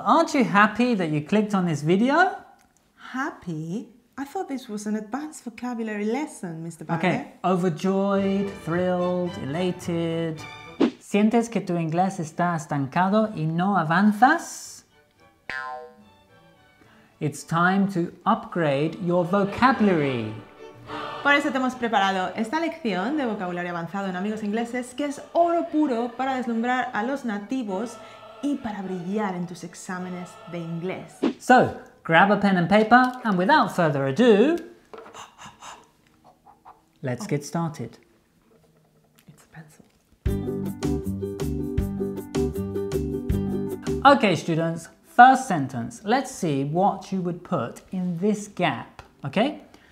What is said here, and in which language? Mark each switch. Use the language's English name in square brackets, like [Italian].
[English] Aren't you happy that you clicked on this video? Happy? I thought this was an advanced vocabulary lesson, Mr. Ballet. Okay, overjoyed, thrilled, elated. [Spanish] ¿Sientes que tu inglés está estancado y no avanzas? [English] It's time to upgrade your vocabulary. [Spanish] Por eso te hemos preparado esta lección de vocabulario avanzado en Amigos Ingleses, que es oro puro para deslumbrar a los nativos y para brillar en tus exámenes de inglés. [English] So, grab a pen and paper, and without further ado, let's get started. It's a pencil. Okay, students, first sentence. Let's see what you would put in this gap, okay?